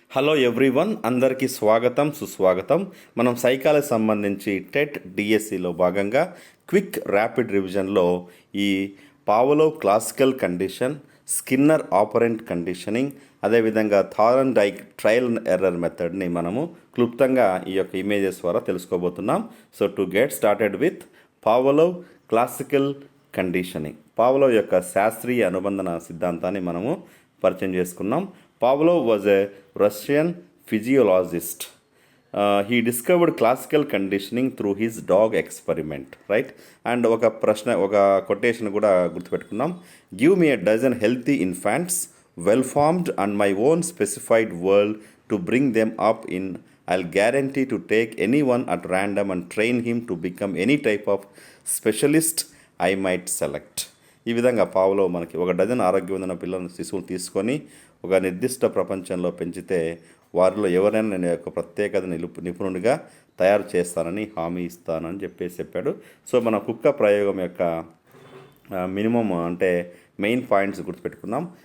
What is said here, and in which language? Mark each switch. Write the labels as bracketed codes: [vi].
[te] Hello everyone, అందరికీ స్వాగతం సుస్వాగతం. మనం సైకాలజీ సంబంధించి టెట్ డిఎస్సిలో భాగంగా క్విక్ ర్యాపిడ్ రివిజన్లో ఈ Pavlov classical condition, Skinner operant conditioning, అదేవిధంగా థారన్డైక్ ట్రయల్ అండ్ ఎర్రర్ మెథడ్ని మనము క్లుప్తంగా ఈ యొక్క ఇమేజెస్ ద్వారా తెలుసుకోబోతున్నాం. So [en] to get started with [te] Pavlov classical conditioning, Pavlov యొక్క శాస్త్రీయ అనుబంధన సిద్ధాంతాన్ని మనము పరిచయం చేసుకున్నాం. [en] Pavlov was a Russian physiologist. He discovered classical conditioning through his dog experiment, right? [te] And ఒక కొటేషన్ కూడా గుర్తుపెట్టుకున్నాం. [en] Give me a dozen healthy infants, well formed and my own specified world to bring them up in. I'll guarantee to take anyone at random and train him to become any type of specialist I might select. [te] ఈ విధంగా Pavlov మనకి ఒక dozen ఆరోగ్యవంతమైన పిల్లలను శిశువులు తీసుకొని ఒక నిర్దిష్ట ప్రపంచంలో పెంచితే వారిలో ఎవరైనా నేను యొక్క ప్రత్యేకత నిపుణుడిగా తయారు చేస్తానని హామీ ఇస్తానని చెప్పాడు. సో మన కుక్క ప్రయోగం యొక్క మినిమం అంటే మెయిన్ పాయింట్స్ గుర్తుపెట్టుకుందాం.